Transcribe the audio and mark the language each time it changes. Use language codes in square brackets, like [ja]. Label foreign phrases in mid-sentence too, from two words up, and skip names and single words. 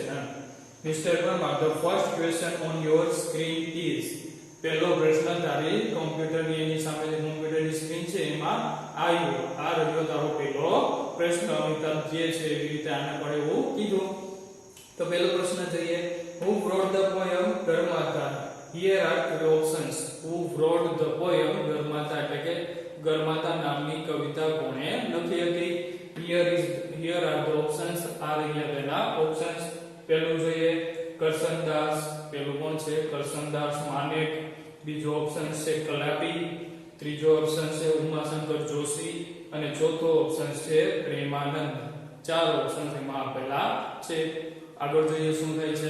[en] mister Verma the first question on your screen is. [gu] પહેલો પ્રશ્ન તારી કોમ્પ્યુટરની એની સામે જે કોમ્પ્યુટરની સ્ક્રીન છે એમાં આવ્યો. આ રહ્યો તારો પહેલો પ્રશ્ન. અમિતાભ જે છે એવી રીતે આને પણ એવું કીધું. તો પહેલો પ્રશ્ન જોઈએ. [en] Who wrote the poem ગરમાતા? Here are three options. Who wrote the poem ગરમાતા? [gu] એટલે કે ગરમાતા નામની કવિતા કોણે લખી હતી? [en] Here are the options. [gu] આ રહ્યા પહેલા ઓપ્શન્સ. પહેલું જોઈએ કરસનદાસ. પહેલું કોણ છે? કરસનદાસ માનેક. બીજો ઓપ્શન છે કલાપી. ત્રીજો ઓપ્શન છે ઉમાશંકર જોશી અને ચોથો ઓપ્શન છે પ્રેમાનંદ. ચાર ઓપ્શન એમાં આપેલા છે. આગળ જોઈએ શું થાય છે.